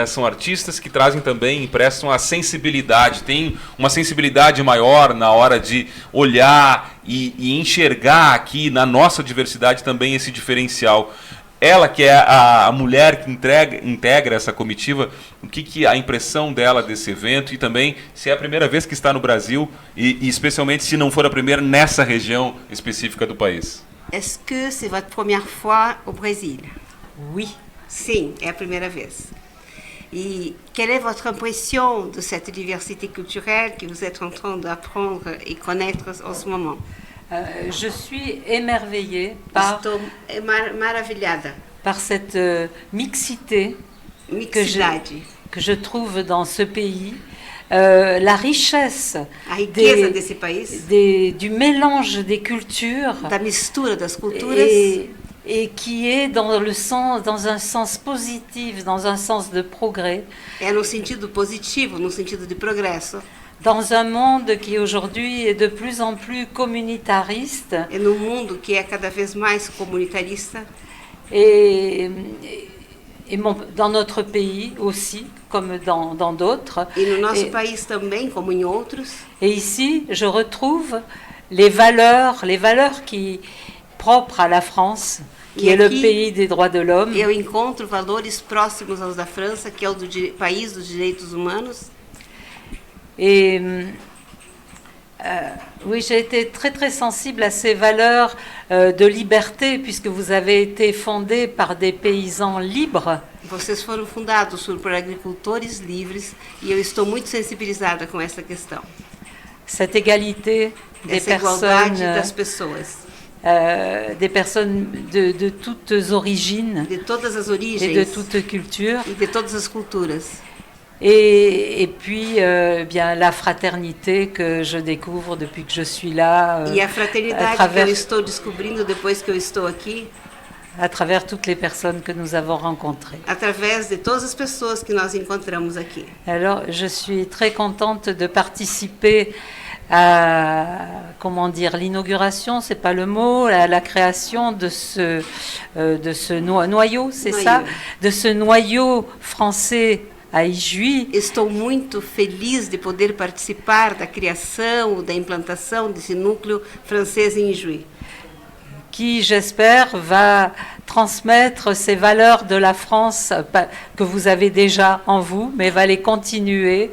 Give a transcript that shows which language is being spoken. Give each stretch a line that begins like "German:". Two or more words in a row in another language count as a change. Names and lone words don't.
Portuguese: São artistas que trazem também, emprestam a sensibilidade, tem uma sensibilidade maior na hora de olhar e enxergar aqui na nossa diversidade também esse diferencial. Ela, que é a mulher que integra essa comitiva, o que a impressão dela desse evento e também se é a primeira vez que está no Brasil e especialmente se não for a primeira nessa região específica do país.
French: Est-ce que c'est votre première fois au Brésil? Oui.
Portuguese: Sim, é a primeira vez.
French: E quelle est votre impression de cette diversité culturelle que vous êtes en train d'apprendre et connaître en ce moment? Je suis émerveillée par
Portuguese: maravilhada
French: cette mixité que je trouve dans ce pays, la richesse
Portuguese: A riqueza desse país,
French: du mélange des cultures
Portuguese: da mistura das culturas,
French: et qui est dans un sens positif, dans un sens de progrès,
Portuguese: é no sentido positivo, no sentido de progresso.
French: dans un monde qui aujourd'hui est de plus en plus communitariste
Portuguese: É no mundo que é cada vez mais comunitarista,
French: et dans notre pays aussi, comme dans d'autres.
Portuguese: e no nosso país também, como em outros.
French: Et ici, je retrouve les valeurs qui propres à la France, qui Et est le
Portuguese: aqui,
French: pays des droits de l'homme.
Portuguese: Eu encontro valores próximos aos da França, que é o do país dos direitos humanos.
French: Et oui, j'ai été très très sensible à ces valeurs de liberté, puisque vous avez été fondé par des paysans libres.
Portuguese: Vocês foram fundados por agricultores livres e eu estou muito sensibilizada com essa questão.
French: Cette égalité des
Portuguese: Essa igualdade das
French: personnes,
Portuguese: pessoas,
French: des personnes de toutes origines
Portuguese: de todas as
French: et
Portuguese: origens
French: de toutes cultures.
Portuguese: e de todas as culturas.
French: Et puis, bien, la fraternité que je découvre depuis que je suis là,
Portuguese: E a fraternidade que eu estou descobrindo depois que eu estou aqui,
French: à travers toutes les personnes que nous avons rencontrées.
Portuguese: através de todas as pessoas que nós encontramos aqui.
French: Alors, je suis très contente de participer à, comment dire, l'inauguration, c'est pas le mot, à la création de ce noyau, c'est ça, de ce noyau français à Ijuí.
Portuguese: Estou muito feliz de poder participar da criação, da implantação desse núcleo francês em Ijuí,
French: Qui, j'espère, va transmettre ces valeurs de la France que vous avez déjà en vous, mais va les continuer